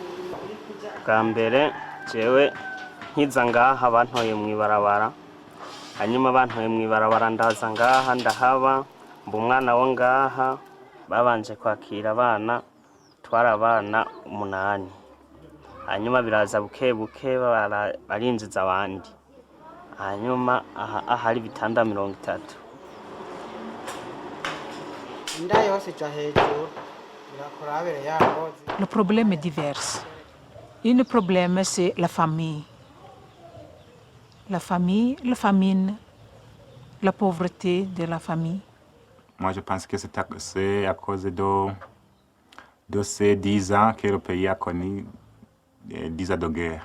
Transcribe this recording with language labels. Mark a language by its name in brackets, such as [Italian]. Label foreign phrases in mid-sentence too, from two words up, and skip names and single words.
[Rundi] Bwa mbere jewe nkiza ngaha bantoye mu ibarabara hanyuma abantu mw'ibarabara ndaza ngaha ndahaba mba umwana wo ngaha babanje kwakira abana twara abana 8 hanyuma biraza buke buke barinjiza abandi hanyuma ahari bitanda 30 inda yose ja hejuru birakorabere yabo. [French] Le problème est divers. Un problème, c'est la famille. La famille, la famine, la pauvreté de la famille. Moi, je pense que c'est à cause de ces 10 ans que le pays a connu 10 ans de guerre.